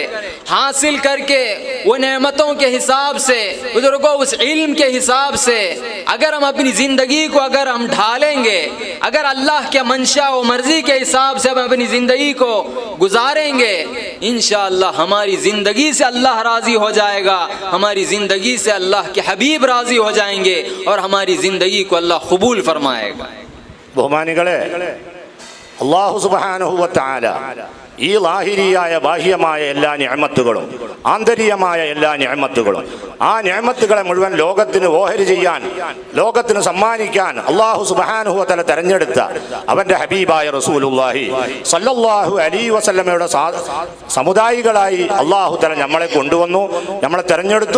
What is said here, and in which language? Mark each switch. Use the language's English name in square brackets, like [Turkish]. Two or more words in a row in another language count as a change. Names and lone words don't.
[Urdu] حاصل کر کے وہ نعمتوں کے حساب سے، بزرگوں اس علم کے حساب سے اگر ہم اپنی زندگی کو اگر ہم ڈھالیں گے، اگر اللہ کے منشا و مرضی کے حساب سے ہم اپنی زندگی کو گزاریں گے، انشاءاللہ ہماری زندگی سے اللہ راضی ہو جائے گا، ہماری زندگی سے اللہ کے حبیب راضی ہو جائیں گے اور ہماری زندگی کو اللہ قبول فرمائے گا. [Malayalam] ബഹുമാനികളെ, [Arabic] الله سبحانه و تعالى [Malayalam] ഈ ലാഹിരിയായ ബാഹ്യമായ എല്ലാ നിഅമത്തുകളും ആന്തരികമായ എല്ലാ നിഅമത്തുകളും ആ നിഅമത്തുകളെ മുഴുവൻ ലോകത്തിന് ഓഹരി ചെയ്യാൻ, ലോകത്തിന് സമ്മാനിക്കാൻ [Arabic] الله سبحانه و تعالى [Malayalam] തെരഞ്ഞെടുത്ത അവന്റെ ഹബീബായ [Arabic] رسول الله صلى الله عليه وسلم [Malayalam] സമുദായികളായി [Arabic] الله تعالى [Malayalam] നമ്മളെ കൊണ്ടുവന്നു, നമ്മളെ തെരഞ്ഞെടുത്തു.